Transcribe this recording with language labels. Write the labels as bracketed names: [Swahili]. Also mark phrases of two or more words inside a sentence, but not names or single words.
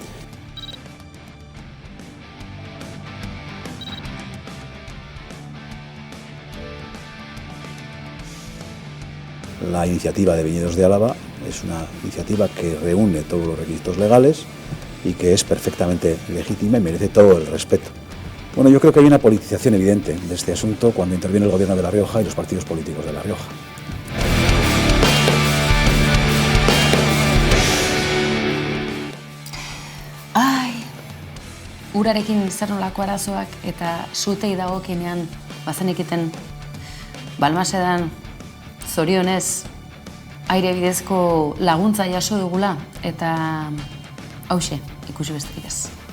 [Spanish] La iniciativa de Viñedos de Álava es una iniciativa que reúne todos los requisitos legales y que es perfectamente legítima y merece todo el respeto. Bueno, yo creo que hay una politización evidente de este asunto cuando interviene el Gobierno de La Rioja y los partidos políticos de La Rioja. [Basque] Urarekin zer nolako arazoak eta sutei dagokienean bazenekiten Balmasedan zorionez aire bidezko laguntza jaso dugula, eta hauxe, ikusi besterik ez.